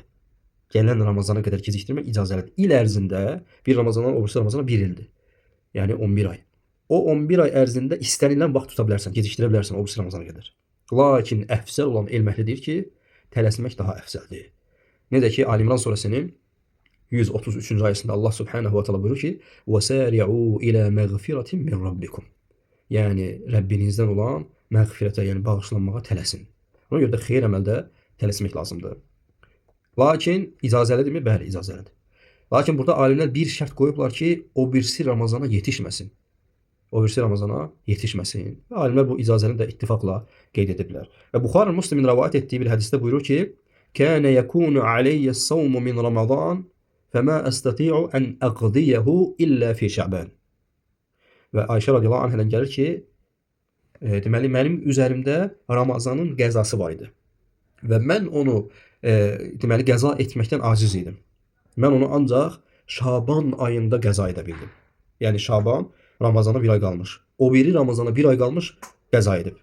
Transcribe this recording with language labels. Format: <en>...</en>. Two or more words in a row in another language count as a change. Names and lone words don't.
<az>Gələn Ramazana qədər gecikdirmək icazəlidir. İl ərzində bir Ramazandan o birisi Ramazana 1 ildir. Yəni 11 ay. O 11 ay ərzində istənilən vaxt tuta bilərsən, gecikdirə bilərsən o birisi Ramazana qədər. Lakin əfsəl olan elm əhli deyir ki, tələsmək daha əfsəldir. Necə ki, Ali İmran surəsinin 133-cü ayəsində Allah</az> <ar>سبحانه وتعالى</ar> <az>buyurur ki,</az> <ar>وَسَارِعُوا إِلَى مَغْفِرَةٍ مِنْ رَبِّكُمْ.</ar> <az>Yəni, Rəbbinizdən olan məğfirətə, yəni bağışlanmağa tələsin. Ona görə də xeyir əməldə tələsmək lazımdır. Lakin icazəlidirmi? Bəli, icazəlidir. Lakin burada alimlər bir şərt qoyublar ki, o birisi Ramazana yetişməsin. Və alimlər bu icazəni də ittifaqla qeyd ediblər. Və Buxari Müslimin rəvayət etdiyi bir hədisdə buyurur ki,</az> <ar>كَانَ يَكُونُ عَلَيَّ الصَّوْمُ مِنْ رَمَضَانِ فَمَا أَسْتَطِيعُ أَنْ أَقْضِيَهُ إِلَّا فِي شَعْبَانِ.</ar> <az>Və Ayşə radiyallahu anhədən gəlir ki, deməli, mənim üzərimdə Ramazanın qəzası var idi. Və mən onu deməli, qəza etməkdən aciz idim. Mən onu ancaq Şaban ayında qəza edə bildim. Yəni Şaban, Ramazana 1 ay qalmış. O biri Ramazana 1 ay qalmış qəza edib.</az>